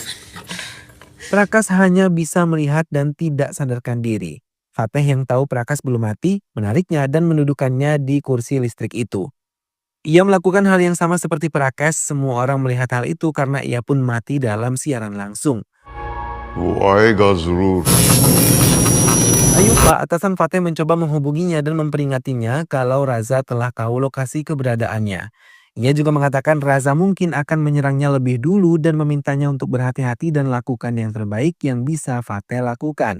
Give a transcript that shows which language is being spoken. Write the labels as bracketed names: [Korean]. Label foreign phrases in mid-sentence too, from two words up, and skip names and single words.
[Indonesian] Prakas hanya bisa melihat dan tidak sadarkan diri. Fateh yang tahu Prakas belum mati menariknya dan mendudukannya di kursi listrik itu. Ia melakukan hal yang sama seperti Prakas. Semua orang melihat hal itu karena ia pun mati dalam siaran langsung. [Hindi] वो आएगा जरूर [Indonesian] Ayupa, atasan Fateh mencoba menghubunginya dan memperingatinya kalau Raza telah tahu lokasi keberadaannya. Ia juga mengatakan Raza mungkin akan menyerangnya lebih dulu dan memintanya untuk berhati-hati dan lakukan yang terbaik yang bisa Fateh lakukan.